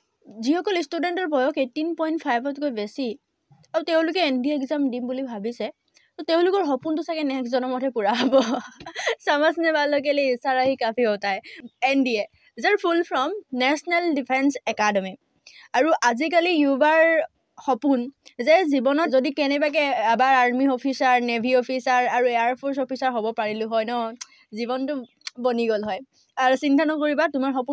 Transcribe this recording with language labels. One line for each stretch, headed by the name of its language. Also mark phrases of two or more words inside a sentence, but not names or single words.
Assamese: যিসকল ষ্টুডেণ্টৰ বয়স 18.5তকৈ বেছি আৰু তেওঁলোকে NDA এক্সাম দিম বুলি ভাবিছে তো তেওঁলোকৰ সপোনটো চাগে নেক্সট জনমতহে পূৰা হ'ব
Hindi: समझने वालों के लिए इशारा ही काफ़ी होता है
Assamese: NDA যাৰ ফুল ফ্ৰম নেশ্যনেল ডিফেন্স একাডেমি আৰু আজিকালি যুৱাৰ সপোন যে জীৱনত যদি কেনেবাকৈ এবাৰ
English: army officer navy officer
Assamese: আৰু
English: airforce officer
Assamese: হ'ব পাৰিলোঁ হয় ন জীৱনটো বনি গ'ল হয় আৰু চিন্তা নকৰিবা তোমাৰ সপোন